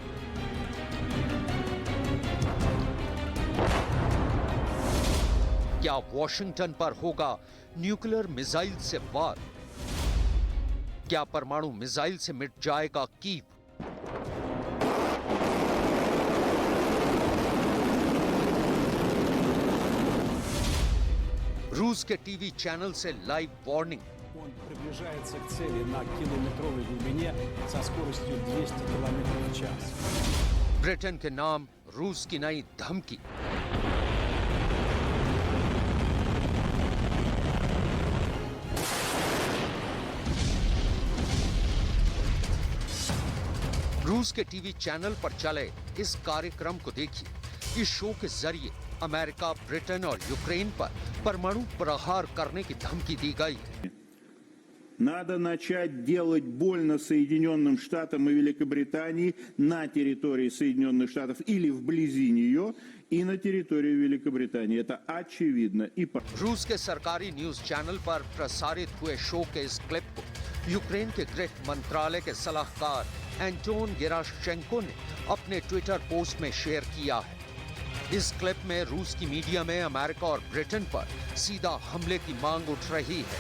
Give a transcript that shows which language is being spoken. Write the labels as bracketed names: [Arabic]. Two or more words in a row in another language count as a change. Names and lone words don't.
[Hindi] क्या वॉशिंगटन पर होगा [English] nuclear missile [Hindi] से वार? क्या परमाणु मिसाइल से मिट जाएगा कीव? रूस के [English] TV channel [Hindi] से [English] live warning. [Russian] Он приближается к цели на километровой глубине со скоростью 200 км в час. [Hindi] ब्रिटेन के नाम रूस की नई धमकी। रूस के [English] TV channel [Hindi] पर चले इस कार्यक्रम को देखिए। इस शो के जरिए अमेरिका, ब्रिटेन और यूक्रेन पर परमाणु प्रहार करने की धमकी दी गई है। [Russian] Надо начать делать больно Соединенным Штатам и Великобритании на территории Соединенных Штатов или вблизи нее и на территории Великобритании. Это очевидно. [Hindi] रूस के सरकारी [English] news channel [Hindi] पर प्रसारित हुए शो के इस क्लिप को यूक्रेन के गृह मंत्रालय के सलाहकार एंटोन गेराशचेंको ने अपने ट्विटर पोस्ट में शेयर किया है। इस क्लिप में रूस की मीडिया में अमेरिका और ब्रिटेन पर सीधा हमले की मांग उठ रही है।